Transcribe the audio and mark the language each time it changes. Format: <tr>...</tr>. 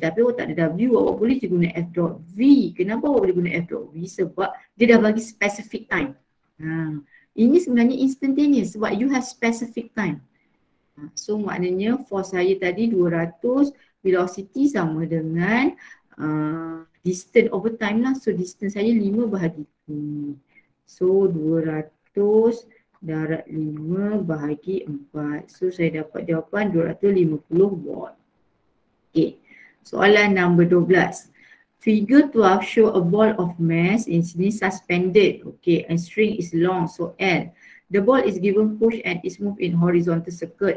<ms>Tapi awak tak ada W, awak boleh je guna F dot V. Kenapa awak boleh guna F dot V? Sebab dia dah bagi specific time. Ini sebenarnya instantaneous sebab</ms> <en>you have specific time.</en> <ms>So maknanya force saya tadi 200, velocity sama dengan distance over time lah. So distance saya 5 bahagi T. So 200 darab 5 bahagi 4. So saya dapat jawapan 250 watt. Okay. Soalan nombor 12.</ms> <en>Figure 12 show a ball of mass in sini suspended. Okay, and string is long, so L. The ball is given push and is moved in horizontal circle.</en>